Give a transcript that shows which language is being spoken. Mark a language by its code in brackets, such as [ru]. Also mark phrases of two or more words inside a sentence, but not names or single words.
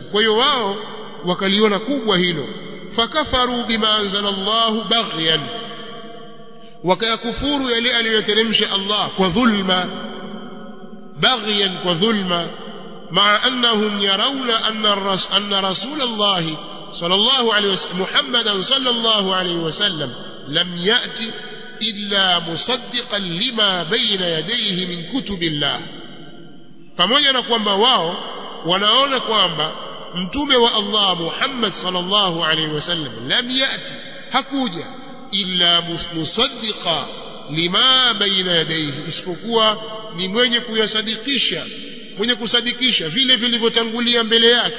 [sw] Kwa hiyo wao wakaliona kubwa hilo. [ar] فكفروا بما أنزل الله بغيا, [sw] wakayakufuru yale aliyoteremsha Allah kwa dhulma. [ar] Baghyan, [sw] kwa dhulma. [ar] مع أنهم يرون أن رسول الله صلى الله عليه وسلم محمدا صلى الله عليه وسلم لم يأت إلا مصدقا لما بين يديه من كتب الله. [sw] Pamoja na kwamba wao wanaona kwamba mtume wa Allah Muhammad [ar] صلى الله عليه وسلم لم يأت, [sw] hakuja, [ar] إلا مصدقا لما بين يديه, [sw] isipokuwa ni mwenye kuyasadikisha, mwenye kusadikisha vile vilivyotangulia mbele yake.